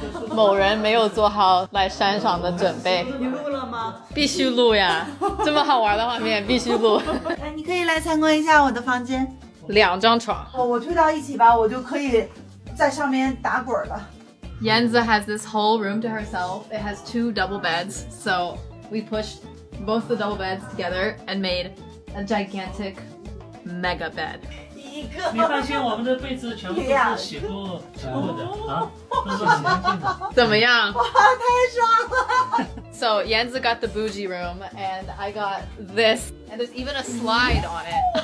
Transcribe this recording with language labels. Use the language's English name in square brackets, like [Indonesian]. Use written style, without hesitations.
[Chinese] 某人没有做好来山上的准备。你录了吗？必须录呀！这么好玩的画面必须录。哎，你可以来参观一下我的房间。 2张床。哦，我推到一起吧，我就可以在上面打滚了。 [English] Yenza has this whole room to herself. It has 2 double beds, so we pushed both the double beds together and made a gigantic mega bed. [Chinese] 你放心，我们的被子全部都是洗过的啊，都是洗干净的。怎么样？哇，太爽了！ [English] So Yenza got the bougie room, and I got this, and there's even a slide on it.